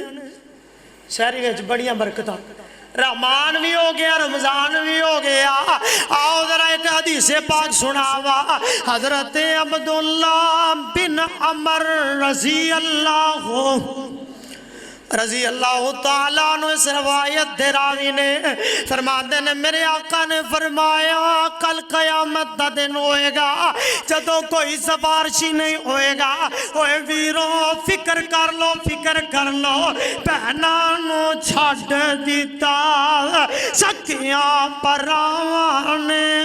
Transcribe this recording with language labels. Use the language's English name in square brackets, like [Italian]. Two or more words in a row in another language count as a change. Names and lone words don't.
[Punjabi] سیری وچ بڑیاں برکتاں رحمان بھی ہو گیا رمضان بھی ہو گیا. آؤ ذرا اک حدیث پاک سناواں۔ حضرت عبداللہ بن عمرو [Arabic] رضي الله تعالى عنه [Punjabi] اس روایت دے راوی نے فرماتے نے میرے آقا نے فرمایا کل قیامت دا دن ہوئے گا جدوں کوئی سفارشی نہیں ہوئے گا. اوئے ویرو فکر کر لو بھیناں نوں چھڈ دتا سکھیاں بھراواں نے.